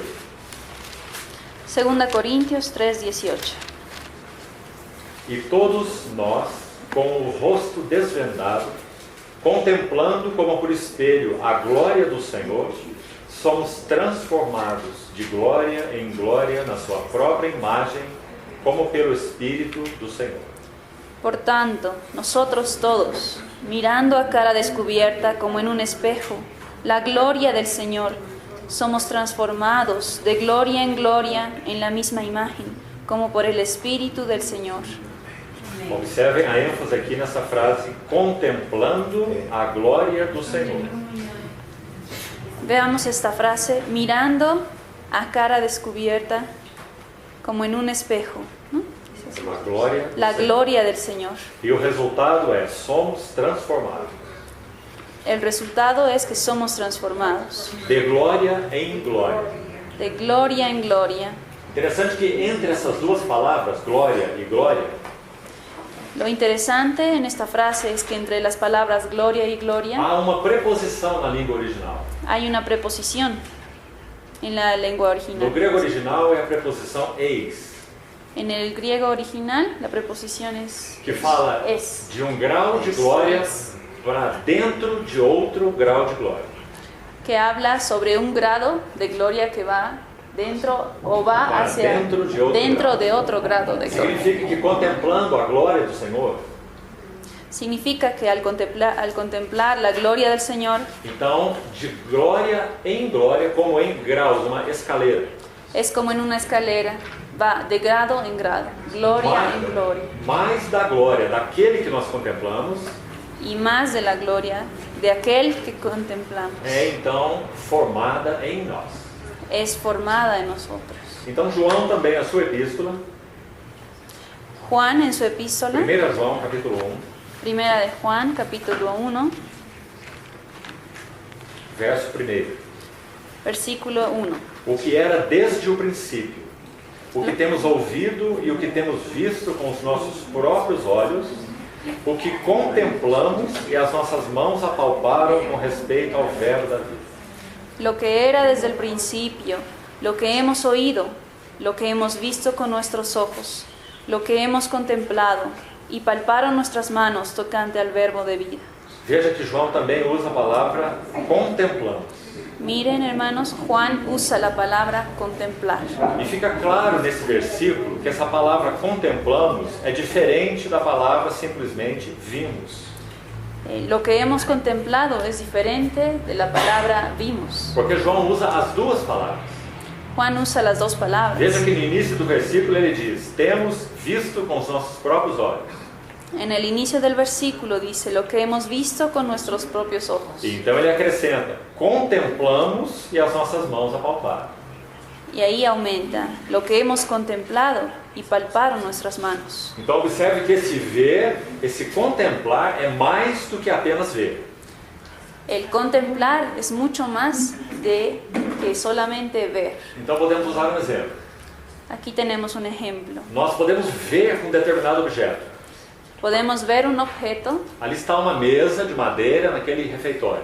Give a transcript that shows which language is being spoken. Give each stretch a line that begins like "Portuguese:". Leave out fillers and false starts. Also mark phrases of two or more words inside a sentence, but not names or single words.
Portuguese: Segunda Corintios 3, 18. E todos nós, com o rosto desvendado, contemplando como por espelho a glória do Senhor, somos transformados de glória em glória na sua própria imagem, como pelo Espírito do Senhor.
Spanish: Por tanto, nosotros todos, mirando a cara descubierta como en un espejo, la gloria del Señor, somos transformados de gloria en gloria en la misma imagen, como por el Espíritu del Señor.
Portuguese: Observem a ênfase aqui nessa frase, contemplando a glória do Senhor.
Spanish: Veamos esta frase, mirando a cara descubierta como en un espejo, ¿no? La gloria del Señor.
Portuguese: E o resultado é, somos transformados.
Spanish: El resultado es que somos transformados.
Portuguese: De glória em glória.
Spanish: De gloria en gloria.
Portuguese: Interessante que entre essas duas palavras, glória e glória,
Spanish: Lo interesante en esta frase es que entre las palabras gloria y gloria
Portuguese: há uma preposição na língua original.
Spanish: hay una preposición en la lengua
Portuguese: No
Spanish: original.
Portuguese: grego original é a preposição eis,
Spanish: En el griego original la preposición es
Portuguese: que fala
Spanish: es,
Portuguese: de grau de glória para dentro de outro grau de glória.
Spanish: que habla sobre un grado de gloria que va dentro o va
Portuguese: Para
Spanish: hacia dentro de otro dentro de otro grado de gloria.
Portuguese: Significa que contemplando a glória do Senhor,
Spanish: Significa que al contemplar la gloria del Señor,
Portuguese: então de glória em glória, como em graus, uma escaleira.
Spanish: es como en una escalera, va de grado en grado, gloria en gloria,
Portuguese: Mais da glória daquele que nós contemplamos,
Spanish: y más de la gloria de aquel que contemplamos,
Portuguese: é então formada em nós.
Spanish: es formada en nosotros.
Portuguese: Então João também, a sua epístola,
Spanish: Juan en su epístola,
Portuguese: 1 João capítulo 1,
Spanish: primera de Juan, capítulo 1,
Portuguese: verso 1.
Spanish: versículo 1.
Portuguese: O que era desde o princípio, o que temos ouvido e o que temos visto com os nossos próprios olhos, o que contemplamos e as nossas mãos apalparam com respeito ao verbo da vida.
Spanish: Lo que era desde el principio, lo que hemos oído, lo que hemos visto con nuestros ojos, lo que hemos contemplado y palparon nuestras manos tocante al verbo de vida.
Portuguese: Veja que João também usa a palavra contemplamos.
Spanish: Miren, hermanos, Juan usa la palabra contemplar.
Portuguese: E fica claro nesse versículo que essa palavra contemplamos é diferente da palavra simplesmente vimos.
Spanish: Lo que hemos contemplado es diferente de la palabra vimos.
Portuguese: Porque João usa as duas palavras.
Spanish: Juan usa las dos palabras.
Portuguese: Veja que no início do versículo ele diz, temos visto com os nossos próprios olhos.
Spanish: En el inicio del versículo dice lo que hemos visto con nuestros propios ojos.
Portuguese: E então ele acrescenta, contemplamos e as nossas mãos apalparam.
Spanish: Y ahí aumenta lo que hemos contemplado y palparon nuestras manos.
Portuguese: Então observe que esse ver, esse contemplar é mais do que apenas ver.
Spanish: El contemplar es mucho más de que solamente ver.
Portuguese: Então podemos usar um exemplo.
Spanish: Aquí tenemos un ejemplo.
Portuguese: Nós podemos ver um determinado objeto.
Spanish: Podemos ver un objeto.
Portuguese: Ali está uma mesa de madeira naquele refeitório,